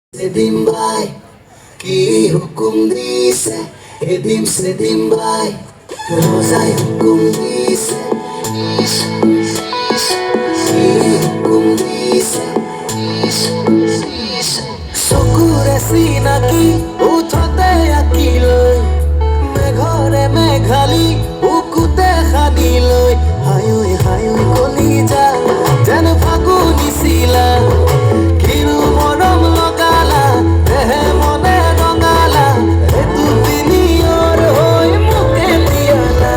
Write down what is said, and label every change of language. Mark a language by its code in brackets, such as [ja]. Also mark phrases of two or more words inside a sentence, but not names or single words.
[bn] সেদিন ভাই কি হুকুম দিছে, এদিন সেদিন ভাই রোজায় হুকুম দিছে, কি হুকুম দিছে। [as] চকুৰে চিনাকি উঠতে আঁকিলৈ, মেঘৰে মেঘালী বুকুতে সানি লৈ, হায়ৈ হায়ৈ কলিজা যেন ফাগুনি চিলা, কিনো মৰম লগালা দেহে মনে ৰঙালা, এইটো পিনিয়ৰ হৈ মোকে দিয়ালা।